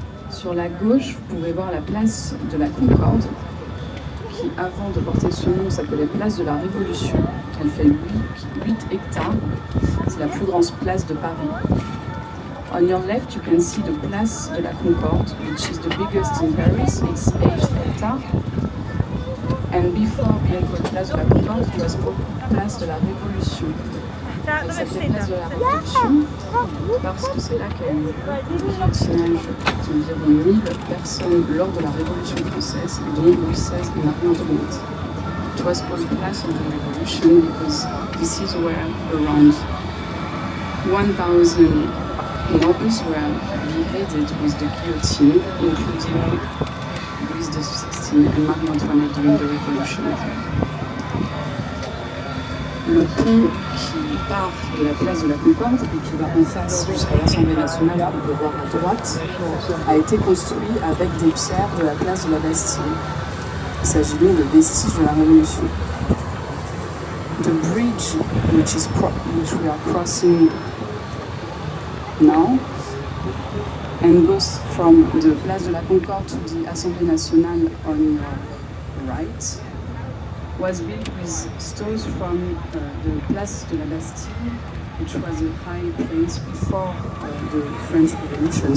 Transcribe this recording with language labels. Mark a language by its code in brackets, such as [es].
[fr] Sur la gauche, vous pouvez voir la place de la Concorde, qui avant de porter ce nom s'appelait place de la Révolution. Elle fait 8 hectares, c'est la plus grande place de Paris. [en] On your left, you can see the Place de la Concorde, which is the biggest in Paris. It's 8 hectares. And before being called Place de la Concorde, it was called Place de la Révolution. [fr] Elle s'appelait Place de la Révolution parce que c'est là qu'il y a eu le guillotinage d'environ 1000 personnes lors de la Révolution française, dont Louis XVI et Marie-Antoinette. [en] It was called Place of the Revolution because this is where around 1,000 nobles were beheaded with the guillotine, including Louis XVI and Marie-Antoinette during the Revolution. [fr] Le pont qui part de la place de la Concorde et qui va en face jusqu'à l'Assemblée nationale, qu'on peut voir à droite, a été construit avec des pierres de la place de la Bastille. Il s'agit donc de vestiges de la Révolution. [en] The bridge which we are crossing now and goes from the Place de la Concorde to the Assemblée nationale on your right was built with stones from the Place de la Bastille, which was a high place before the French Revolution.